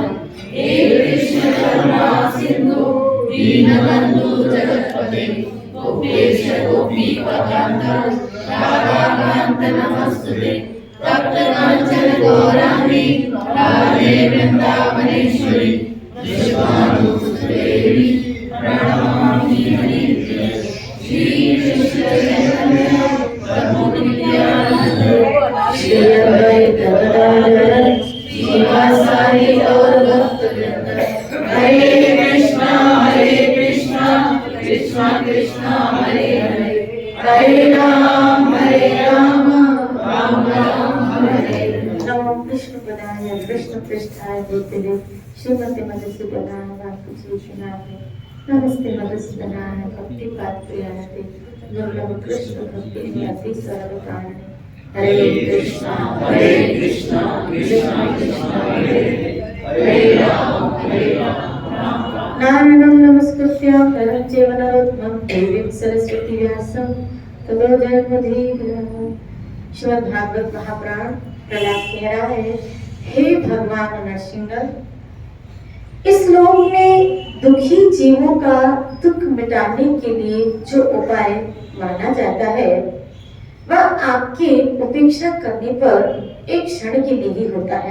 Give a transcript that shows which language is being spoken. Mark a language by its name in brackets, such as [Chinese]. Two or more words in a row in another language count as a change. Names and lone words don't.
[Sanskrit] हे कृष्ण करुणा सिंधु दीनबंधु जगत्पते, गोपेश गोपीकान्त राधाकान्त नमस्तुते, तप्त कांचन गौरांगी राधे वृंदावनेश्वरी, विश्वानुसुतेदेवी प्रणमामि हरिप्रिय। श्री कृष्ण चैतन्य प्रभु नित्यानंद, श्री अद्वैत गदाधर श्रीवासादि गौर भक्तवृंद। हरे कृष्णा कृष्णा कृष्णा हरे हरे, हरे राम राम राम हरे हरे। नमो कृष्ण पदाय कृष्ण पृष्ठाय भूतले श्रीमती मधुसूदनाय वासुदेवाय, नमस्ते मधुसूदनाय भक्ति पात्रयाते, दुर्लभ कृष्ण भक्ति अति सर्वकारणे। हरे कृष्णा कृष्णा कृष्णा हरे हरे, राम नारायणं नमस्कृत्य नरं चैव नरोत्तमं देवीं सरस्वती व्यासं ततो जयमुदीरये। [Hindi] श्रीमद्भागवत महापुराण प्रहलाद कह रहा है, हे भगवान नरसिंह, इस लोक में दुखी जीवों का दुख मिटाने के लिए जो उपाय माना जाता है वह आपके उपेक्षा करने पर एक क्षण के लिए ही होता है।